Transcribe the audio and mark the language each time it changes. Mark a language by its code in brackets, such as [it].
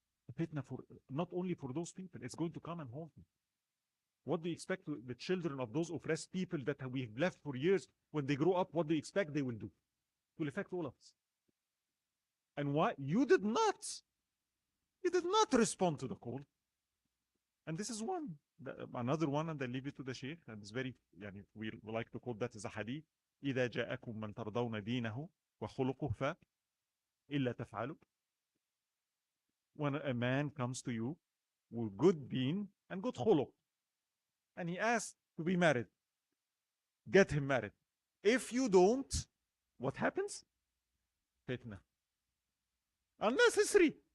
[en] A fitna for not only for those people. It's going to come and haunt them. What do you expect the children of those oppressed people that we've left for years, when they grow up, what do you expect they will do? It will affect all of us. And why? You did not respond to the call. And this is one. Another one, and I leave it to the Shaykh, and it's very, we like to quote that as a hadith. [ar] إذا جاءكم من ترضون دينه وخلقه فإلا تفعلوا. [en] When a man comes to you with good deen and good khuluq, and he asks to be married, get him married. If you don't, what happens? Fitna. Unnecessary.